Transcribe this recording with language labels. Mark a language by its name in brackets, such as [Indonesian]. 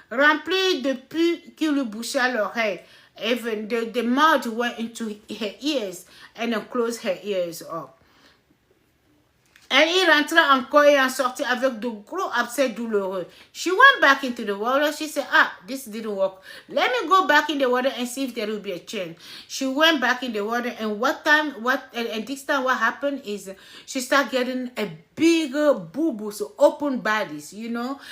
[French] Rempli de pus qui lui boucha l'oreille. [English] Even the mud went into her ears and then closed her ears up. [French] Elle y rentra encore et en sortit avec de gros abcès douloureux. [English] She went back into the water. She said, this didn't work. Let me go back in the water and see if there will be a change. She went back in the water, and this time what happened is she started getting a bigger boo-boo, so open bodies, you know.